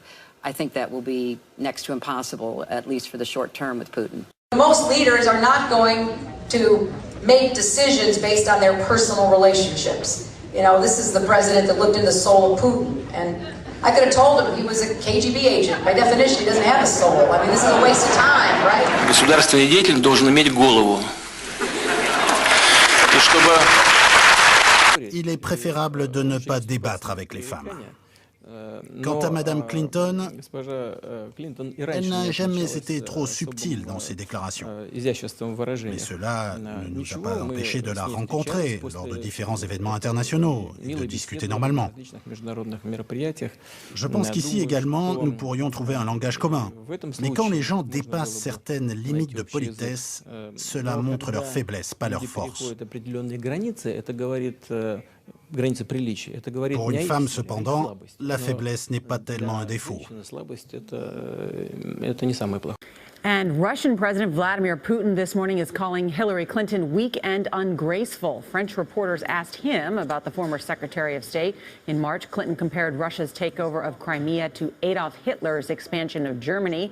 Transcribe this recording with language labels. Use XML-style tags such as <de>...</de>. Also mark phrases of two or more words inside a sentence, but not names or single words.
<en>I think that will be next to impossible, at least for the short term, with Putin. Most leaders are not going to make decisions based on their personal relationships. This is the president that looked in the soul of Putin, and I could have told him he was a KGB agent. By definition, he doesn't have a soul. I mean, this is a waste of time, right?</en> <ru>Государственный деятель должен иметь голову. И чтобы...</ru> <fr>Il est préférable de ne pas débattre avec les femmes. Quant à Madame Clinton, elle n'a jamais été trop subtile dans ses déclarations. Mais cela ne nous a pas empêchés de la rencontrer lors de différents événements internationaux et de discuter normalement. Je pense qu'ici également, nous pourrions trouver un langage commun. Mais quand les gens dépassent certaines limites de politesse, cela montre leur faiblesse, pas leur force. Pour une femme, cependant, la faiblesse n'est pas tellement un défaut.</fr> <en>And Russian President Vladimir Putin this morning is calling Hillary Clinton weak and ungraceful. French reporters asked him about the former Secretary of State. In March, Clinton compared Russia's takeover of Crimea to Adolf Hitler's expansion of Germany.</en>